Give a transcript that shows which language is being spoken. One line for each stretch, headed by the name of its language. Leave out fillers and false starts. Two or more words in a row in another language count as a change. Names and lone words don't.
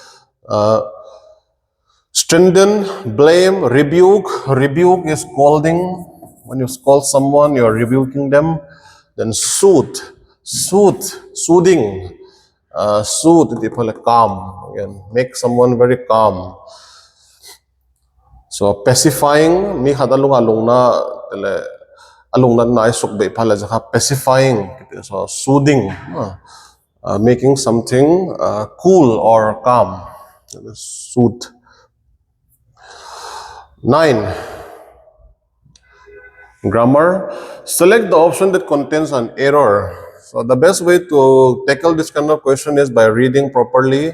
English: Strengthen, blame, rebuke. Rebuke is scolding. When you scold someone, you are rebuking them. Then soothe, soothing. Soothe, calm. Again, make someone very calm. So pacifying,
Thado Chin: mi hadalung alung na tele. Along na isok be pala jaka pacifying,
English: so soothing, making something cool or calm. Soothe. 9. Grammar. Select the option that contains an error. So the best way to tackle this kind of question is by reading properly.